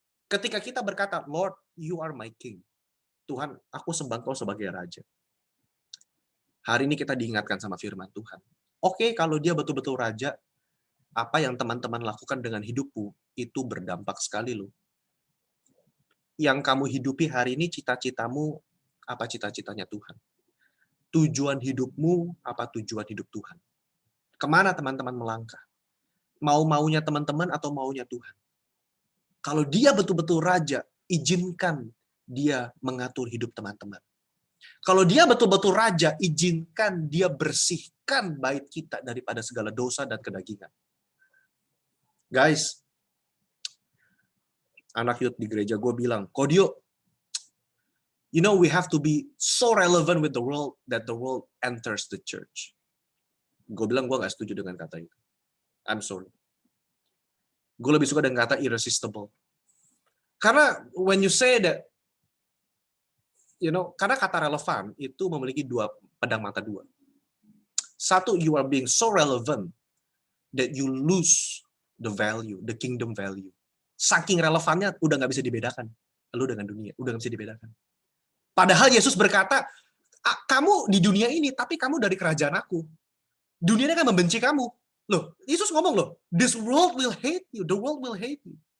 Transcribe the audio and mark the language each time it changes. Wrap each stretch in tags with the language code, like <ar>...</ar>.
<id>Ketika kita berkata,</id> <en>Lord, you are my king.</en> <id>Tuhan, aku sembah Kau sebagai raja. Hari ini kita diingatkan sama firman Tuhan. Oke, kalau dia betul-betul raja, apa yang teman-teman lakukan dengan hidupmu, itu berdampak sekali loh. Yang kamu hidupi hari ini, cita-citamu, apa cita-citanya Tuhan? Tujuan hidupmu, apa tujuan hidup Tuhan? Kemana teman-teman melangkah? Mau-maunya teman-teman atau maunya Tuhan? Kalau dia betul-betul raja, izinkan dia mengatur hidup teman-teman. Kalau dia betul-betul raja, izinkan dia bersihkan bait kita daripada segala dosa dan kedagingan.</id> <en>Guys,</en> <id>anak youth di gereja gue bilang,</id> <en>Kodio, you know we have to be so relevant with the world that the world enters the church.</en> <id>Gue bilang gue gak setuju dengan kata itu.</id> <en>I'm sorry.</en> <id>Gue lebih suka dengan kata irresistible. Karena</id> <en>when you say that,</en> <id>karena kata relevan itu memiliki pedang mata dua. Satu,</id> <en>you are being so relevant that you lose the value, the kingdom value.</en> <id>Saking relevannya udah nggak bisa dibedakan. Lu dengan dunia, udah nggak bisa dibedakan. Padahal Yesus berkata, kamu di dunia ini, tapi kamu dari kerajaan aku. Dunia ini akan membenci kamu. Loh, Yesus ngomong loh,</id> <en>this world will hate you, the world will hate you.</en>